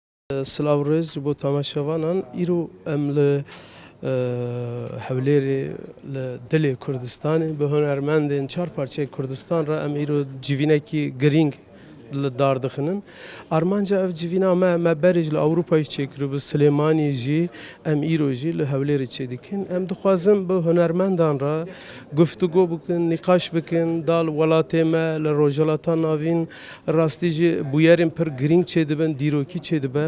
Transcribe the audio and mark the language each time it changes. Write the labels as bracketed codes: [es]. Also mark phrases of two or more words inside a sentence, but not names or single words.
[ku] سلااوڕێز بۆ تاماشەوانان ئیرۆ ئەم لە هەولێرێ لە دلێ کوردستانی بە هونەرمەندên çar parçeyê Kurdistan re em îro civînekî girîng li dar dixinin. Armanca ev civîna me berê ji li Ewropayê çêkiribe Silêmanî jî em îro jî li Hewlêrê çêdikin. Em dixwazin bi hunermendan re guftûgo bikin, nîqaş bikin, dal welatê me li rojhilata navîn rastî jî bûyerên pir girîng çêdibin, dîrokî çêdibe.